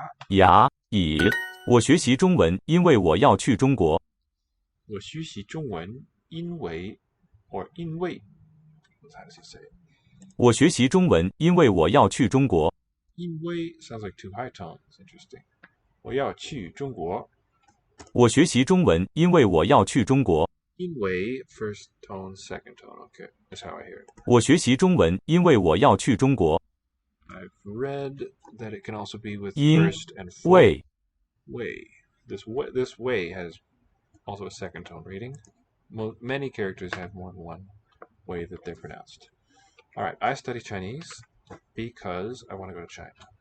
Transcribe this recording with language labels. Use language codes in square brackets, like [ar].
[zh] 牙以我学习中文，因为我要去中国。我学习中文因为 [en] or 因为 how does he say it? [zh] 我学习中文，因为我要去中国。 [en] 因为 sounds like two high tones. Interesting. [zh] 我要去中国。我学习中文，因为我要去中国。 [en] 因为 first tone, second tone. Okay, that's how I hear it. [zh] 我学习中文，因为我要去中国。 [en] I've read that it can also be with [zh] 因 [en] first and fourth. [zh] 为 [en] Way. This way has also a second tone reading. Many characters have more than one way that they're pronounced. Alright, I study Chinese because I want to go to China.